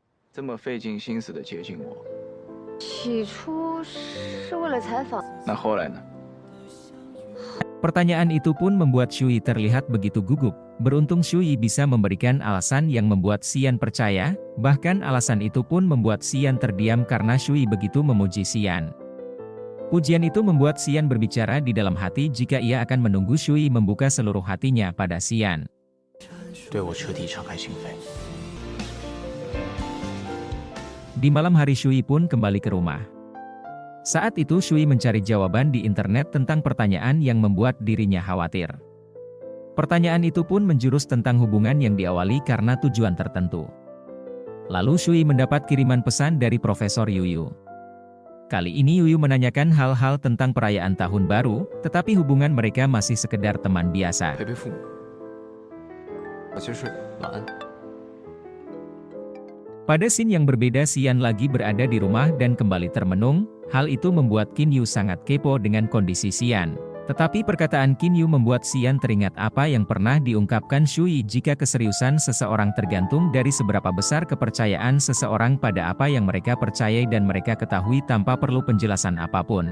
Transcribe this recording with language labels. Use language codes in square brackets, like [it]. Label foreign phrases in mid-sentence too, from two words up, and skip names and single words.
[zh] 这么费尽心思的接近我，起初是为了采访。那后来呢？ [id] Pertanyaan itu pun membuat Shui terlihat begitu gugup. Beruntung Shui bisa memberikan alasan yang membuat Xian percaya, bahkan alasan itu pun membuat Xian terdiam karena Shui begitu memuji Xian. Pujian itu membuat Xian berbicara di dalam hati jika ia akan menunggu Shui membuka seluruh hatinya pada Xian. [zh] 对我彻底敞开心扉。 [id] Di malam hari Shui pun kembali ke rumah. Saat itu Shui mencari jawaban di internet tentang pertanyaan yang membuat dirinya khawatir. Pertanyaan itu pun menjurus tentang hubungan yang diawali karena tujuan tertentu. Lalu Shui mendapat kiriman pesan dari Profesor Yuyu. Kali ini Yuyu menanyakan hal-hal tentang perayaan tahun baru, tetapi hubungan mereka masih sekedar teman biasa. [zh] 陪陪父母。我先睡，晚安。 [id] Pada scene yang berbeda Xian lagi berada di rumah dan kembali termenung, hal itu membuat Qin Yu sangat kepo dengan kondisi Xian. Tetapi perkataan Qin Yu membuat Xian teringat apa yang pernah diungkapkan Shui jika keseriusan seseorang tergantung dari seberapa besar kepercayaan seseorang pada apa yang mereka percayai dan mereka ketahui tanpa perlu penjelasan apapun.